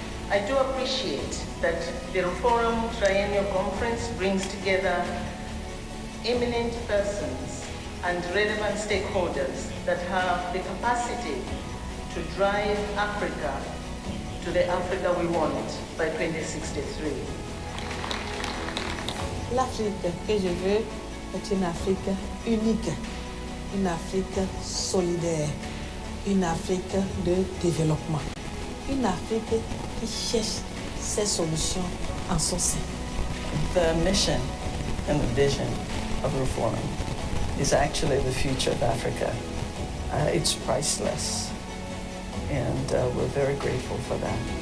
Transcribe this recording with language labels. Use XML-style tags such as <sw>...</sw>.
<en>I do appreciate that the Roof Forum Triennial Conference brings together eminent persons and relevant stakeholders that have the capacity to drive Africa to the Africa we want by 2063.</en> <fr>L'Afrique que je veux est une Afrique unique, une Afrique solidaire, une Afrique de développement, une Afrique qui cherche ses solutions en son sein.</fr> <en>The mission and the vision of Roof Forum is actually the future of Africa. It's priceless, and we're very grateful for that.</en>